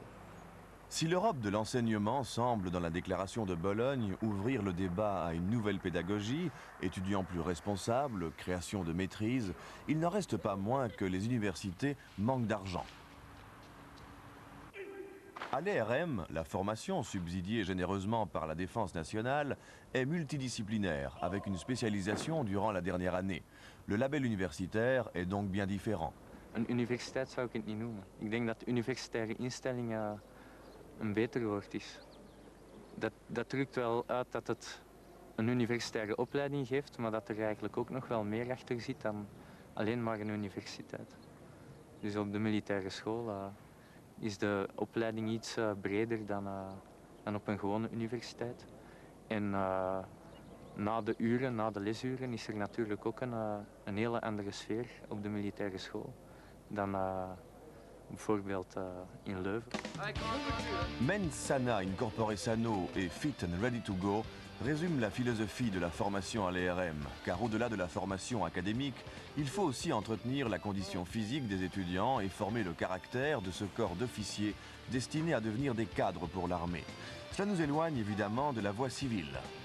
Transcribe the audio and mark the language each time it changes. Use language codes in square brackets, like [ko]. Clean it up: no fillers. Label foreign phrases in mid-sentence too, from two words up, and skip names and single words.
[fr] Si l'Europe de l'enseignement semble, dans la déclaration de Bologne, ouvrir le débat à une nouvelle pédagogie, étudiants plus responsables, création de maîtrise, il n'en reste pas moins que les universités manquent d'argent. À l'ERM, la formation, subsidiée généreusement par la Défense nationale, est multidisciplinaire, avec une spécialisation durant la dernière année. Le label universitaire est donc bien différent. [nl] Een universiteit zou ik het niet noemen. Ik denk dat de universitaire instelling een beter woord is. Dat drukt wel uit dat het een universitaire opleiding geeft, maar dat er eigenlijk ook nog wel meer achter zit dan alleen maar een universiteit. Dus op de militaire school is de opleiding iets breder dan op een gewone universiteit. En na de uren, na de lesuren, is er natuurlijk ook een hele andere sfeer op de militaire school dan bijvoorbeeld in Leuven. [la] Mens sana in corpore sano [fr] et [en] fit and ready to go [fr] résume la philosophie de la formation à l'ERM, car au-delà de la formation académique, il faut aussi entretenir la condition physique des étudiants et former le caractère de ce corps d'officiers destiné à devenir des cadres pour l'armée. Cela nous éloigne évidemment de la voie civile.